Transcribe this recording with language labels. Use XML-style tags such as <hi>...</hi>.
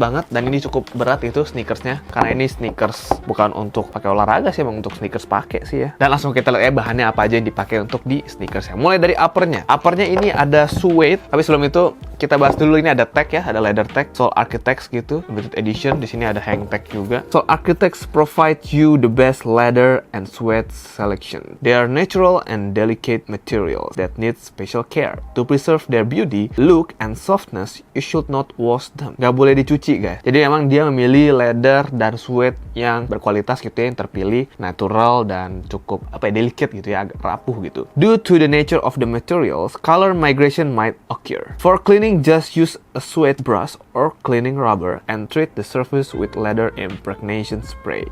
<id>banget, dan ini cukup berat itu sneakersnya, karena ini sneakers bukan untuk pakai olahraga sih, emang untuk sneakers pakai sih ya. Dan langsung kita lihat ya bahannya apa aja yang dipakai untuk di sneakersnya. Mulai dari uppernya ini ada suede, tapi sebelum itu kita bahas dulu, ini ada tag ya, ada leather tag, Soul Architects gitu, limited edition. Di sini ada hang tag juga.</id> <en>Soul Architects provide you the best leather and suede selection. They are natural and delicate materials that need special care. To preserve their beauty, look, and softness, you should not wash them.</en> <id>Gak boleh dicuci guys. Jadi emang dia memilih leather dan suede yang berkualitas gitu ya, yang terpilih, natural dan cukup delicate gitu ya, agak rapuh gitu.</id> <en>Due to the nature of the materials, color migration might occur. For cleaning, just use a suede brush or cleaning rubber and treat the surface with leather impregnation spray.</en>